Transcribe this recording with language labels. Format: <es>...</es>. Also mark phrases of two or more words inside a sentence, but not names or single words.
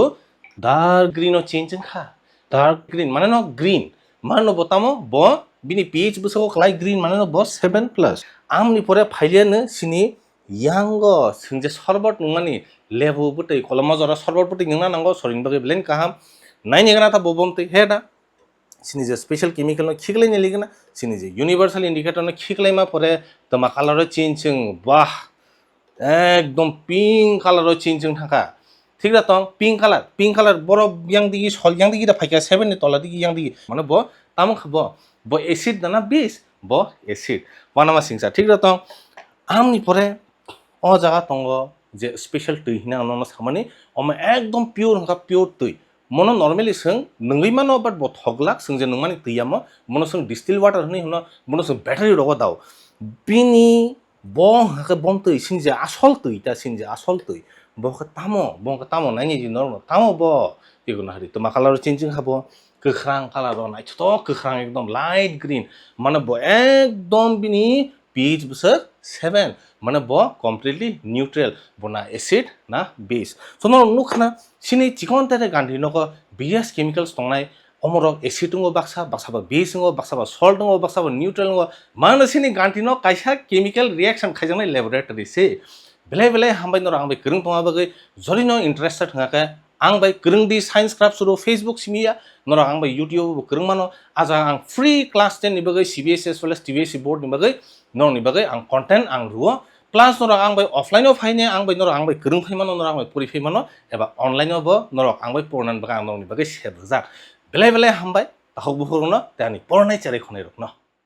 <en>dark green</en> <trp>o change kha</trp> <en>dark green</en> <trp>mane no green mano botamo bo bini pH buso klai green mane no bo 7 plus amni pore phailiana sini yango singje sorbot nungani lebu butei kolama jora sorbot butei ningna nango soring bage blend kaham nai nigana ta bobomte heda sini je</trp> <en>special chemical</en> <trp>no khiglai ne ligna sini je</trp> <en>universal indicator</en> <trp>no khiglai ma pore toma</trp> <en>color change</en> <trp>bah ekdom</trp> <en>pink color change</en> <trp>thaka</trp> <bn>ঠিক আছে</bn> <en>pink colour</en> <trp>বড় yang digi sol yang digi da phaika 7 ni tola digi yang digi মানে ব তাম খাবো ব অ্যাসিড দানা বেস ব অ্যাসিড ওয়ানামা সিংসা</trp> <bn>ঠিক আছে</bn> <trp>আমনি পরে ও জায়গা তঙ্গ যে স্পেশাল তুই হিনা অন্য সামানি অমা একদম পিওর হকা পিওর তুই মনো নরমালি সং নঙ্গই মানো বাট ব থগলাক সং যে নংমানি তুইয়ামো মনো সং</trp> <en>distilled water</en> <trp>হনি হনো মনো সং ব্যাটারি রগ দাও বিনি ব হকা বম তুই সিং যে আসল তুই তা সিং যে আসল তুই bongka tamo nanya ji normal tamo bo ikun hari to makalar changing habo kekrang kalar nai to kekrang ekdom</trp> <en>light green</en> <trp>mane bo ekdom bini pH busa 7 mane bo</trp> <en>completely neutral</en> <trp>bona acid na base so no nukhna sini chikon tare ganthi noko</trp> <en>various chemicals</en> <trp>tongnai omorok acid ngo baksa ba base ngo baksa ba salt ngo baksa ba neutral ngo mane sini ganthi no kaisa chemical reaction khaijangnai laboratory se belai hambai nor angbai kereng tonga bagai jori no interested ngaka angbai kereng di</trp> <en>science craft</en> <trp>suru facebook simia nor angbai youtube kereng mano aja ang free</trp> <en>class 10</en> <trp>ni bagai</trp> <en>CBSE as well as TVSE board</en> <trp>ni bagai nor ni bagai ang content ang ruo plus nor angbai offline of haine angbai nor angbai kereng phai mano nor angbai puri phai mano eba online of nor angbai pornan bagai ang nor ni bagai sebjak belai hambai tahok buhurno tani pornai chare khonai rokno</trp>